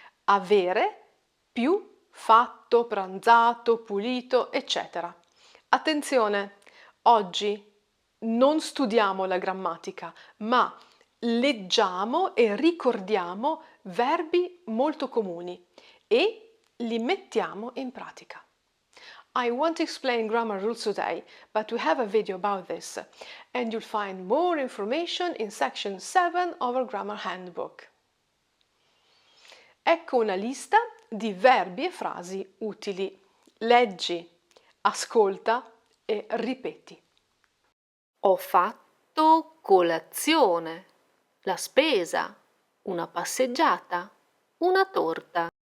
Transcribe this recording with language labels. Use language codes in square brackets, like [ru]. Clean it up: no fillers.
[it] Avere più fatto, pranzato, pulito, eccetera. Attenzione, oggi non studiamo la grammatica, ma leggiamo e ricordiamo verbi molto comuni e li mettiamo in pratica. [en] I won't explain grammar rules today, but we have a video about this, and you'll find more information in section 7 of our grammar handbook. [it] Ecco una lista di verbi e frasi utili. Leggi, ascolta e ripeti. Ho fatto colazione, la spesa, una passeggiata, una torta.